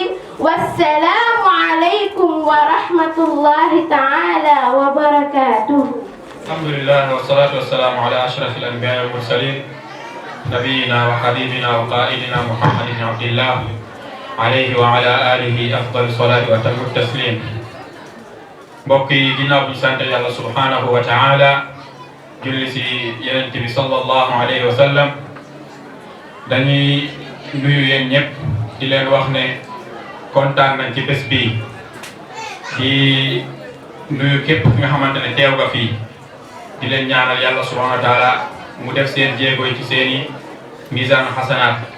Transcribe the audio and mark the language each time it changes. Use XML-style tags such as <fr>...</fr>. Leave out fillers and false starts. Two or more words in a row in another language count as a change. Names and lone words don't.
<ar>والسلام عليكم ورحمة الله تعالى وبركاته. الحمد لله والصلاة والسلام على أشرف الأنبياء والمرسلين نبينا وحبيبنا وقائدنا محمد بن عبد الله عليه وعلى آله أفضل الصلاة وأتم التسليم.</ar> <wo>mbokk yi ginnaaw bu ñu sant yàlla</wo> <ar>سبحانه وتعالى</ar> <wo>julli si yonent bi</wo> <ar>صلى الله عليه وسلم</ar> <wo>dañuy nuyu yéen ñëpp di leen wax ne kontaan nañ ci bés bii di nuyu képp ki nga xamante ne teew nga fii di leen ñaanal yàlla</wo> <ar>سبحانه وتعالى</ar> <wo>mu def seen jéego yi ci seeni</wo> <ar>ميزان حسنات</ar>